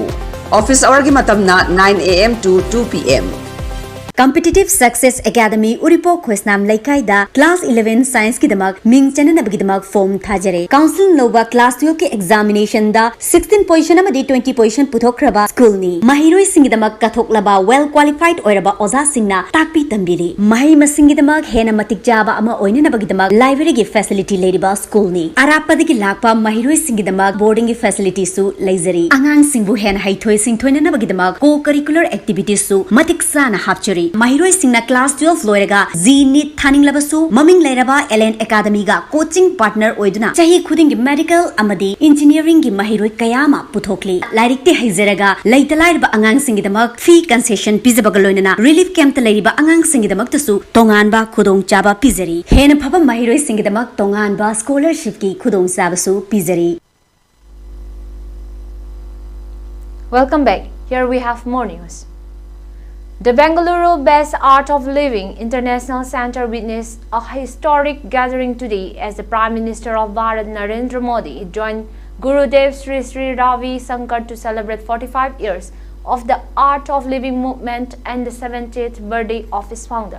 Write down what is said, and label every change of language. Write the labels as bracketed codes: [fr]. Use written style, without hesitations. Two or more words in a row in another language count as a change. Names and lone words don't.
[en] Office hour [mni] gi matamna [en] 9 AM to 2 PM. [mni] Competitive Success Academy Uripo Khosnam Laikai [en] Class 11 Science [mni] ki damak ming chanana bagi damak form thajare. Council Nova [en] Class 12 [mni] ke examination da 16 position amadi 20 position puthokraba school ni. Mahiroi singi damak kathoklaba [en] well qualified [mni] oiraba oza singna takpi tambiri. Mahi masingi damak hena matik jaba ama oina na bagi damak library ki facility leriba school ni. Arapadi ki lakpa mahiroi singi damak boarding ki facility su laizari. Angang singbu hena haithoi singthoi na bagi damak [en] co-curricular activities [mni] su matik sana hapchari. Mahiroi singna [en] class 12 [mni] loiraga Z NEET thaning labasu maming lairaba LN Academy ga [en] coaching partner [mni] oiduna chahi khuding gi medical amadi engineering gi mahiroi kayama puthokli lairik te haizeraga laitalairba angang singi damak [en] fee concession [mni] pizabaga loinana [en] relief camp [mni] ta lairiba angang singi damak tasu tonganba khudong chaba pizari hena phaba mahiroi singi damak tonganba scholarship ki khudong sabasu pizari. [en] Welcome back. Here we have more news. The Bengaluru-based Art of Living International Center witnessed a historic gathering today as the Prime Minister of Bharat Narendra Modi joined Gurudev Sri Sri Ravi Shankar to celebrate 45 years of the Art of Living movement and the 70th birthday of its founder.